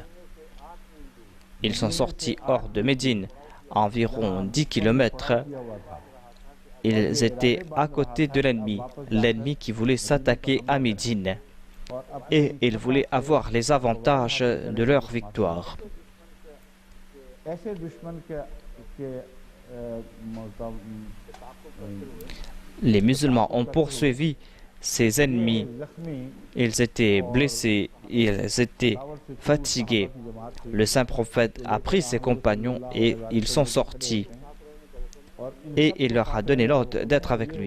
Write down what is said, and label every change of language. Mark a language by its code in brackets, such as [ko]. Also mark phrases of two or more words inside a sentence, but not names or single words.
[fr] Ils sont sortis hors de Médine, environ 10 km. Ils étaient à côté de l'ennemi qui voulait s'attaquer à Médine. Et ils voulaient avoir les avantages de leur victoire. [ur] ऐसे दुश्मन के [fr] Les musulmans ont poursuivi ses ennemis. Ils étaient blessés, ils étaient fatigués. Le saint prophète a pris ses compagnons et ils sont sortis. Et il leur a donné l'ordre d'être avec lui.